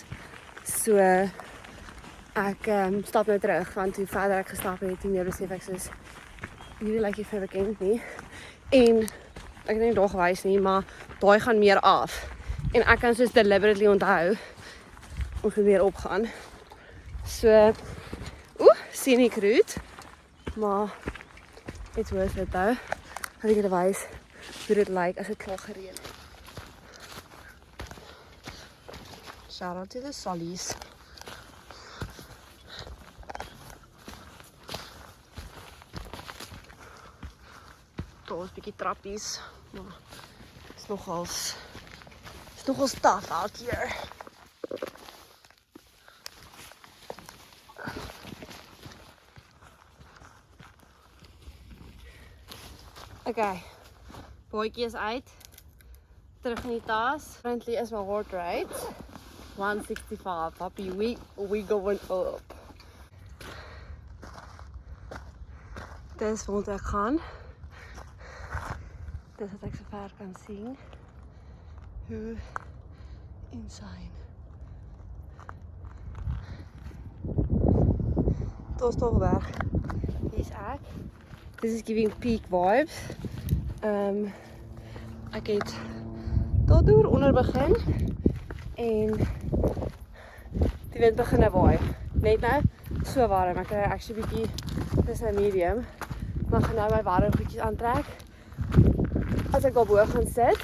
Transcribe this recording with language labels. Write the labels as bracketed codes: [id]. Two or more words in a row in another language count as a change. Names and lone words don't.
[af] So ek stap nou terug, want hoe verder ek gestap het, hoe meer besef ek soos hierdie lyk nie vir bekend nie. En ek het nie daar gewys nie, maar daai gaan meer af. En ek kan soos deliberately onthou ons moet weer opgaan. [en] So scenic route, maar it's worth it though. [af] Had ek julle wys hoe dit lyk as dit klaar gereën het. [en] Shout out to the Sollies. [af] Daar is 'n bietjie trappies, maar is nogals [en] tough out here. [af] Okay, bootjie is uit. Terug in die tas. [en] Currently is my heart rate 165. Happy we going up. [af] Dis waar ek gaan. Dis wat ek so ver kan sien. Hoe insane. Daar is toch weg. Hier is ek. [en] This is giving peak vibes. [af] Ek het tot deur onder begin en die wind begin nou waai. Net nou so warm. Ek kry actually bietjie dis 'n medium. Maar gaan nou my warm goedjies aantrek. As ek daarbo gaan sit.